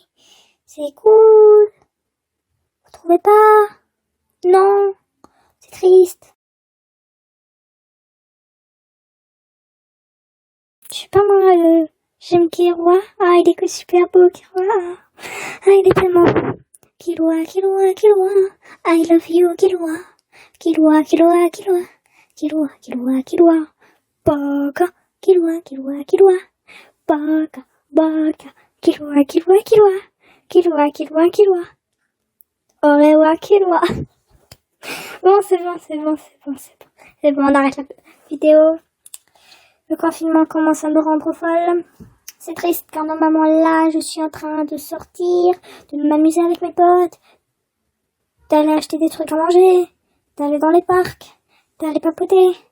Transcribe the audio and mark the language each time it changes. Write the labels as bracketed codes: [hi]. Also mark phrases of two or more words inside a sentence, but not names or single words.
[fr] C'est cool. Vous trouvez pas? Non, c'est triste. Je sais pas moi, j'aime Killua. Ah, il est que super beau, Killua. Ah, il est tellement beau. Killua, Killua, Killua. [en] I love you, [fr] Killua. Killua, Killua, Killua. Killua, Killua, Killua. Baka, Killua, Killua, Killua. Baka, Baka. Killua, Killua, Killua. Killua, Killua, Killua. Orewa, Killua. Bon, c'est bon. C'est bon, on arrête la vidéo. Le confinement commence à me rendre folle. C'est triste car normalement là, je suis en train de sortir, de m'amuser avec mes potes, d'aller acheter des trucs à manger, d'aller dans les parcs, d'aller papoter.